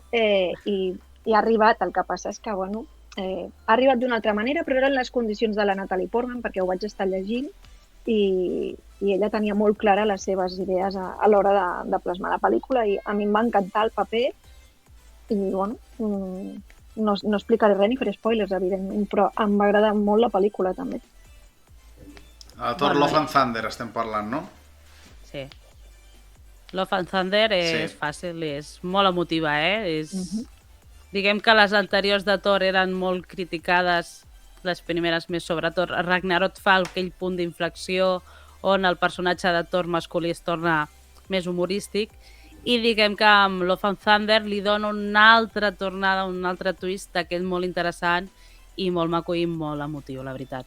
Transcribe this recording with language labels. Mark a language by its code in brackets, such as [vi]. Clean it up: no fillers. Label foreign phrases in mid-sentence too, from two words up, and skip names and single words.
[ca] I ha arribat, el que passa és que, ha arribat d'una altra manera, però eren les condicions de la Natalie Portman, perquè ho vaig estar llegint, i ella tenia molt clara les seves idees a l'hora de plasmar la pel·lícula i a mi em va encantar el paper i, no explicaré res ni faré spoilers, evidentment, però em va agradar molt la pel·lícula, també. A Thor Love and Thunder estem parlant, no? Sí. Love and Thunder és fàcil, és molt emotiva, Diguem que les anteriors de Thor eren molt criticades, les primeres més sobretot. Ragnarok fa aquell punt d'inflexió on el personatge de Thor masculí es torna més humorístic i diguem que amb Love and Thunder li dona una altra tornada, un altre twist d'aquell molt interessant i molt maco i molt emotiu, la veritat.